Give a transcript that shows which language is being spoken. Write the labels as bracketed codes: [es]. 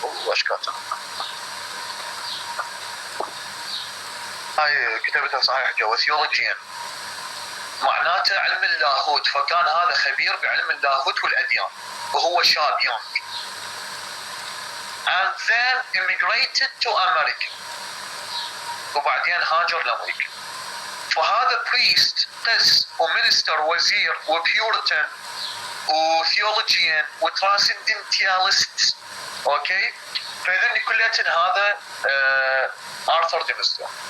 [ar] ايش كاتب؟ هاي كتبتها صحيح جوا theologian. معناته علم اللاهوت، فكان هذا خبير بعلم اللاهوت والأديان وهو شاب يونغ. [en] And then immigrated to America. [ar] وبعدين هاجر لأمريكا. فهذا priest قس ومينستر وزير وبيورتن وثيولوجيان وترانسندنتاليست. اوكي؟ فإذا كلياتن هذا آرثر ديمستر.